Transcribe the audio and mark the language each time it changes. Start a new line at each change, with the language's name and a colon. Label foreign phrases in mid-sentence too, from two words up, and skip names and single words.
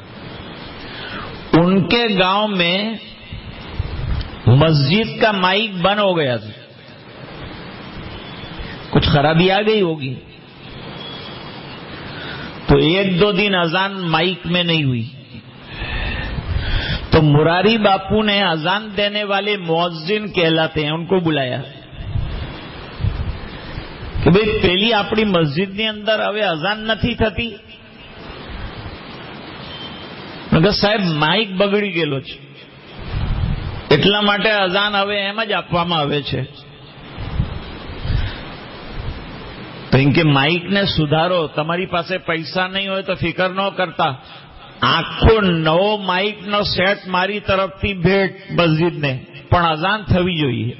Urdu: ان کے گاؤں میں مسجد کا مائک بند ہو گیا تھا، کچھ خرابی آ گئی ہوگی، تو 1-2 دن اذان مائک میں نہیں ہوئی. تو مراری باپو نے اذان دینے والے مؤذن کہلاتے ہیں ان کو بلایا کہ بھئی
Gujarati: પેલી આપણી મસ્જિદની અંદર હવે અઝાન નથી થતી. મગર સાહેબ માઇક બગડી ગયેલો છે, એટલા માટે અઝાન હવે એમ જ આપવામાં આવે છે. તો એમ કે માઇકને સુધારો, તમારી પાસે પૈસા નહીં હોય તો ફિકર ન કરતા, આખો નવો માઇકનો સેટ મારી તરફથી ભેટ મસ્જિદને, પણ અઝાન થવી જોઈએ.